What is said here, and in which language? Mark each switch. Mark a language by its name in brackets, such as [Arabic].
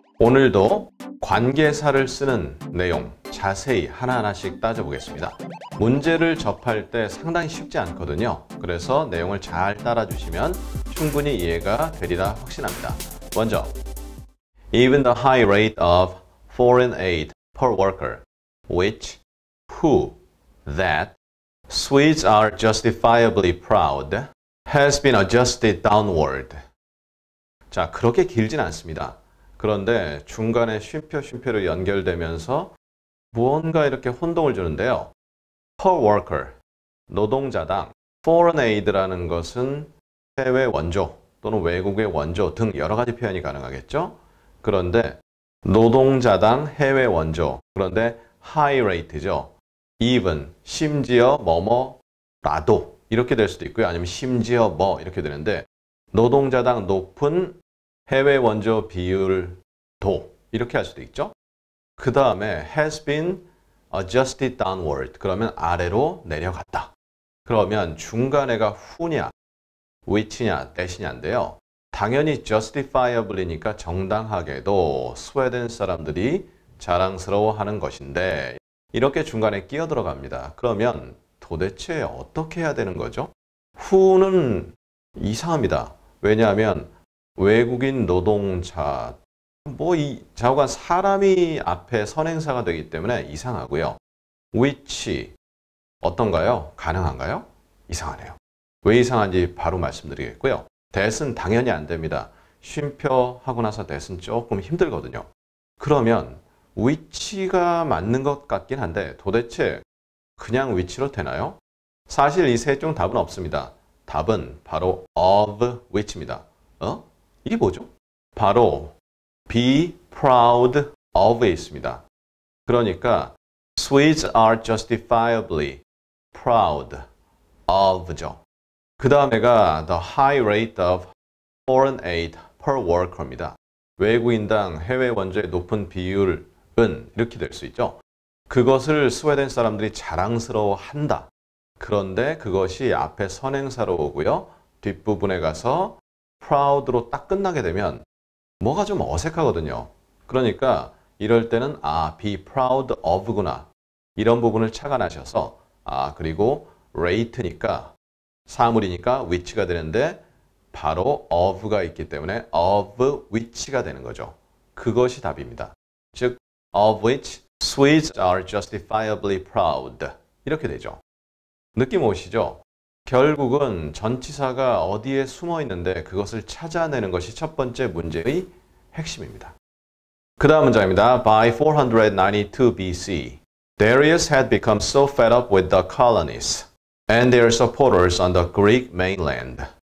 [Korean] 오늘도 관계사를 쓰는 내용 자세히 하나하나씩 따져보겠습니다. 문제를 접할 때 상당히 쉽지 않거든요. 그래서 내용을 잘 따라주시면 충분히 이해가 되리라 확신합니다. 먼저, [English] even the high rate of foreign aid per worker, which, who, that, Swedes are justifiably proud, has been adjusted downward. [Korean] 자, 그렇게 길진 않습니다. 그런데 중간에 쉼표로 연결되면서 무언가 이렇게 혼동을 주는데요. per worker, 노동자당, foreign aid라는 것은 해외 원조 또는 외국의 원조 등 여러 가지 표현이 가능하겠죠. 그런데 노동자당 해외 원조, 그런데 high rate죠. even, 심지어 뭐뭐라도 이렇게 될 수도 있고요. 아니면 심지어 뭐 이렇게 되는데 노동자당 높은 해외 원조 비율도 이렇게 할 수도 있죠. 그 다음에 [English] has been adjusted downward. [Korean] 그러면 아래로 내려갔다. 그러면 중간에가 who냐, which냐, that이냐인데요. 당연히 justifiably니까 정당하게도 스웨덴 사람들이 자랑스러워하는 것인데 이렇게 중간에 끼어 들어갑니다. 그러면 도대체 어떻게 해야 되는 거죠? who는 이상합니다. 왜냐하면 외국인 노동자, 이 좌우간 사람이 앞에 선행사가 되기 때문에 이상하고요. which, 어떤가요? 가능한가요? 이상하네요. 왜 이상한지 바로 말씀드리겠고요. that은 당연히 안 됩니다. 쉼표 하고 나서 that은 조금 힘들거든요. 그러면 which가 맞는 것 같긴 한데 도대체 그냥 which로 되나요? 사실 이 셋 중 답은 없습니다. 답은 바로 of which입니다. 이게 뭐죠? 바로 be proud of에 있습니다. 그러니까 [English] Swedes are justifiably proud of죠. [Korean] 그 다음에가 [English] the high rate of foreign aid per worker입니다. [Korean] 외국인당 해외 원조의 높은 비율은 이렇게 될 수 있죠. 그것을 스웨덴 사람들이 자랑스러워한다. 그런데 그것이 앞에 선행사로 오고요. 뒷부분에 가서 proud로 딱 끝나게 되면 뭐가 좀 어색하거든요. 그러니까 이럴 때는 be proud of구나. 이런 부분을 착안하셔서 그리고 rate니까 사물이니까 which가 되는데 바로 of가 있기 때문에 of which가 되는 거죠. 그것이 답입니다. [English] 즉 of which Swedes are justifiably proud. [Korean] 이렇게 되죠. 느낌 오시죠? 결국은 전치사가 어디에 숨어 있는데 그것을 찾아내는 것이 첫 번째 문제의 핵심입니다. 그 다음 문장입니다. [English] By 492 BC, Darius had become so fed up with the colonists and their supporters on the Greek mainland.